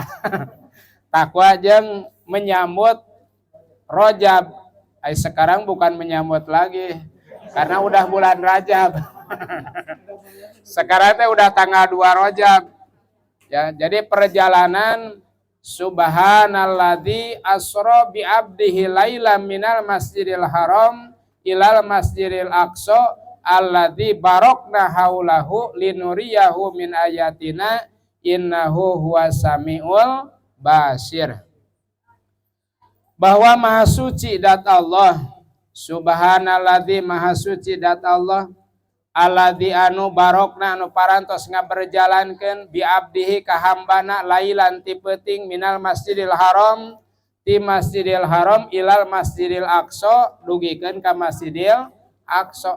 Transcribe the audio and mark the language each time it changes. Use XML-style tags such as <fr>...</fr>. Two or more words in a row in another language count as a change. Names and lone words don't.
<id>Takwa jeung menyambut Rajab. Sekarang bukan menyambut lagi karena udah bulan Rajab. Sekarang teh udah tanggal 2 Rajab. Ya, jadi perjalanan</id> <ar>سبحان الذي أسرى بعبده ليلا من المسجد الحرام إلى المسجد الأقصى الذي باركنا حوله لنريه من آياتنا إنه هو السميع البصير.</ar> <id>Bahwa maha suci dat Allah,</id> <su>subhanalladzi</su> <id>maha suci dat Allah,</id> <su>alladzi anu barokna anu parantos ngaberjalankeun</su> <ar>بعبده</ar> <su>ka hambana lailan ti peuting</su> <ar>من المسجد الحرام</ar> <su>ti masjidil haram</su> <ar>إلى المسجد الأقصى</ar> <su>dugikeun ka masjidil aqsa.</su>